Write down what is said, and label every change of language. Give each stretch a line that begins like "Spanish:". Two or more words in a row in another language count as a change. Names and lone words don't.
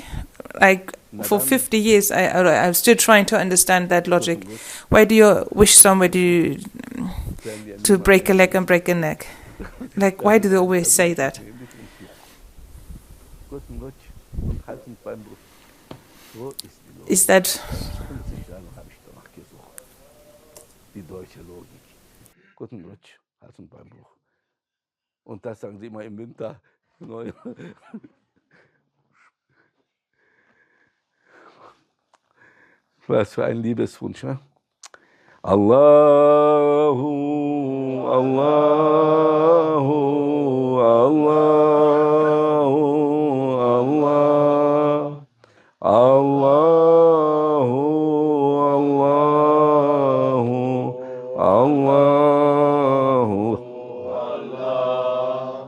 English: Like for 50 years, I'm still trying to understand that logic. Why do you wish somebody to break a leg and break a neck? Like, why do they always say that? Is that
German: die deutsche Logik. Guten Rutsch, Hals- und Beinbruch. Und das sagen sie immer im Winter. Was für ein Liebeswunsch, ne?
Arabic: اللهُ، اللهُ، اللهُ، الله، اللهُ، اللهُ، اللهُ، الله,